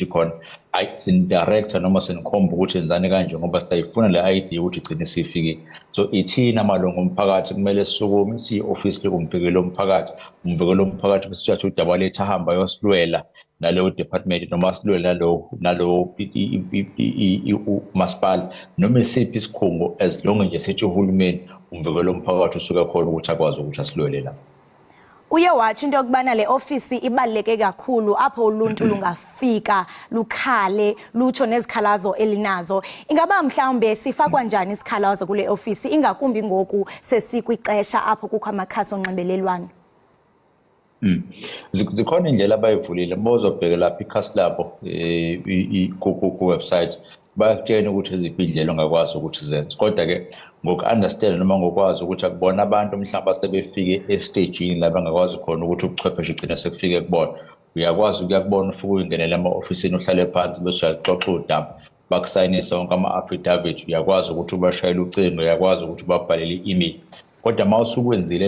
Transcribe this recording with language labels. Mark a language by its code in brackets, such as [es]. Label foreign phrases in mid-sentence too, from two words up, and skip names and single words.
[zu] khona sin-director noma sinikhomba ukuthi enzani kanje ngoba sayifuna le ID ukuthi igcine sifike so ithina amalungu omphakathi kumele sisukume siyi-ofisi likumvikelo omphakathi umvikelo omphakathi bese sithatha udaba lethu ahamba yosilwela naleyo department noma silwela nalo umasipala noma esiphi isikhungo [en] as long [zu] nje sithi uhulumeni umvikelo omphakathi usuka khona ukuthi akwazi ukuthi asilwele la. [xh] Uye watsho into yokubana le ofisi ibaluleke kakhulu apho uluntu lungafika lukhale lutsho nezikhalazo elinazo ingaba mhlawumbe sifakwa njani isikhalazo kule ofisi ingakumbi ngoku sesikwixesha apho kukho amakhasi onxibelelwano? [zu] Zikhona indlela abayivulile bozobheka lapha ikhasi labo ku-website bayakutshela ukuthi eziphi indlela ongakwazi ukuthi zenze kodwa-ke ngoku-understand noma ngokwazi ukuthi akubona abantu mhlawumbe sebefike estagini la bangakwazi khona ukuthi ubuchwepheshe ugcine sekufike kubona uyakwazi ukuyakubona ufike uyingenele ema-ofisini uhlale phansi bese uyaxoxa udaba bakusayinise wonke ama-affidavit uyakwazi ukuthi ubashayele ucingo uyakwazi ukuthi ubabhalele i-email kodwa uma usukwenzile